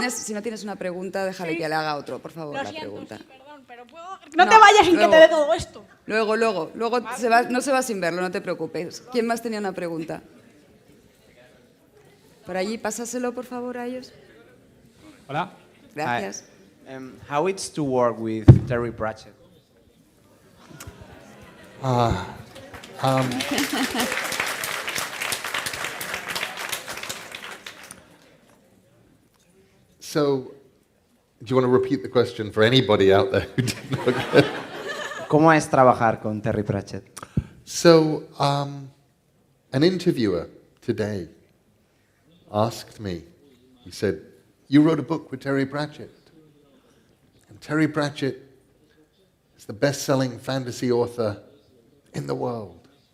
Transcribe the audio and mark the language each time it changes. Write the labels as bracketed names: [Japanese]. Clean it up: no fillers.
[Spanish] Si no tienes una pregunta, déjale que le haga otro, por favor, Lo la siento, pregunta. sí, perdón, pero puedo... No te vayas sin luego, que te dé todo esto. Luego no se va sin verlo, no te preocupes. ¿Quién más tenía una pregunta? Por allí, pásaselo, por favor, a ellos. Hola. Gracias. [English] Hi. How it's to work with Terry Pratchett? So, do you want to repeat the question for anybody out there who didn't know? [Spanish] ¿Cómo es trabajar con Terry Pratchett? [English] So, an interviewer today asked me, he said, you wrote a book with Terry Pratchett. And Terry Pratchett is the best-selling fantasy author in the world.